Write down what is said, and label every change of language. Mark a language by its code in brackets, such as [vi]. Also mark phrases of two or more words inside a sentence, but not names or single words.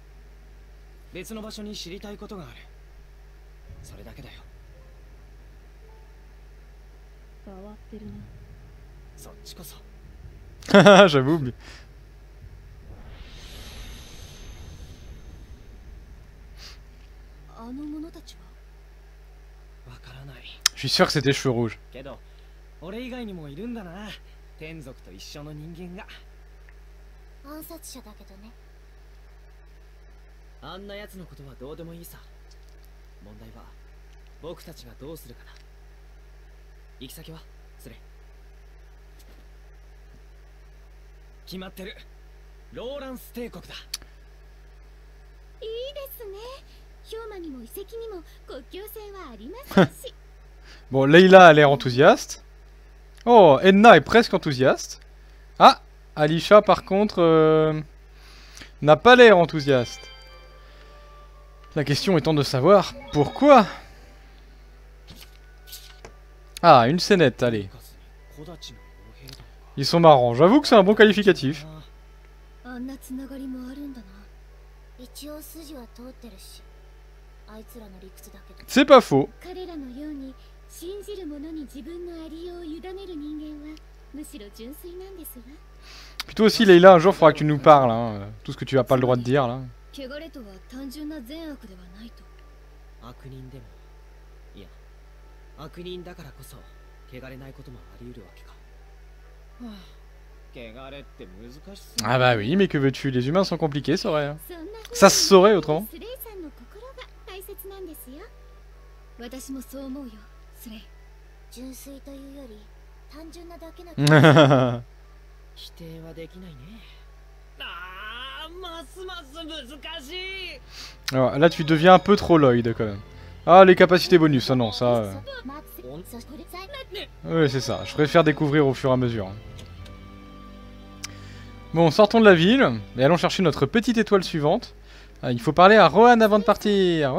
[fr] J'avoue. Mais... Je suis sûr que c'était cheveux rouges. [ja] 暗殺者だけどね。あんな奴のことはどうでもいいさ。問題は僕たちがどうするかだ。行き先はそれ。決まってる。ローランス帝国だ。いいですね。氷馬にも遺跡にも国境線はありませんし。 [fr] Bon, Leila a l'air enthousiaste. Oh, Edna est presque enthousiaste. Ah, Alisha, par contre, n'a pas l'air enthousiaste. La question étant de savoir pourquoi. Ah, une scénette, allez. Ils sont marrants. J'avoue que c'est un bon qualificatif. [ja] あんなつながりもあるんだな。一応筋は通ってるし、 あいつらの理屈だけど [fr] C'est pas faux. [ja] 彼らのように信じる者に自分のありようを委ねる人間はむしろ純粋なんですわ [fr] Puis toi aussi, Leila, un jour, faudra que tu nous parles. Hein. Tout ce que tu as pas le droit de dire là. [ja] 汚れとは単純な善悪ではないと悪人でもいや悪人だからこそ汚れないこともあり得るわけか。はあ、汚れって難しそう。 [fr] Ah bah oui, mais que veux-tu? Les humains sont compliqués, c'est vrai. Hein. [ja] そんな風に [fr] Ça se saurait autrement. [ja] スレイさんの心が大切なんですよ私もそう思うよスレイ純粋というより単純なだけな気が否定はできないね。ああ、ますます難しい。 [fr] Alors, là, tu deviens un peu trop Lloyd quand même. Ah, les capacités bonus, ah non, ça. Ouais, c'est ça. Je préfère découvrir au fur et à mesure. Bon, sortons de la ville et allons chercher notre petite étoile suivante. Ah, il faut parler à Rohan avant de partir.